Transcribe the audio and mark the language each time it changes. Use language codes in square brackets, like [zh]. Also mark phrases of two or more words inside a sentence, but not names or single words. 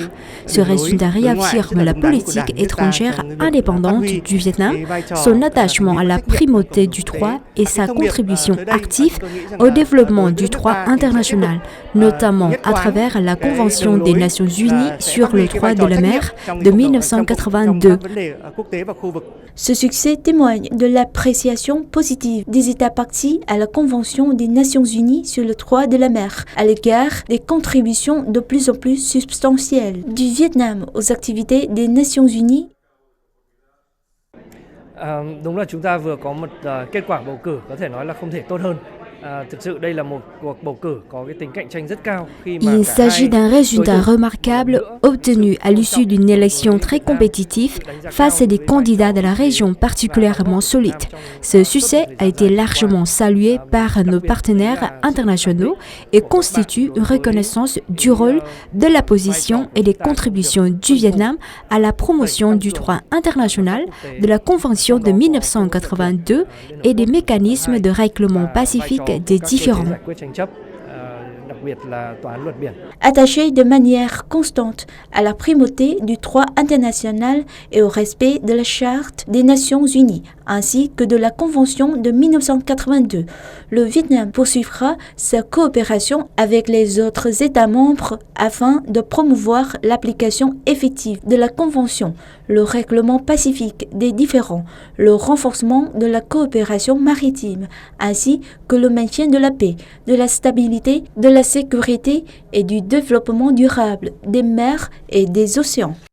[fr] Ce résultat réaffirme la politique étrangère indépendante du Vietnam, son attachement à la primauté du droit et sa contribution active au développement du droit international, notamment à travers la Convention des Nations Unies sur le droit de la mer de 1982. Ce succès témoigne de l'appréciation positive des États parties à la Convention des Nations Unies sur le droit de la mer, à l'égard des contributions de plus en plus substantielles du Vietnam aux activités des Nations Unies. [vi] Đúng là chúng ta vừa có một kết quả bầu cử có thể nói là không thể tốt hơn. [fr] Il s'agit d'un résultat remarquable obtenu à l'issue d'une élection très compétitive face à des candidats de la région particulièrement solides. Ce succès a été largement salué par nos partenaires internationaux et constitue une reconnaissance du rôle, de la position et des contributions du Vietnam à la promotion du droit international, de la Convention de 1982 et des mécanismes de règlement pacifique des différends. [vi] biệt là tòa án luật biển. [fr] Attaché de manière constante à la primauté du droit international et au respect de la Charte des Nations Unies, ainsi que de la Convention de 1982, le Vietnam poursuivra sa coopération avec les autres États membres afin de promouvoir l'application effective de la Convention, le règlement pacifique des différends, le renforcement de la coopération maritime, ainsi que le maintien de la paix, de la stabilité, de la sécurité et du développement durable des mers et des océans.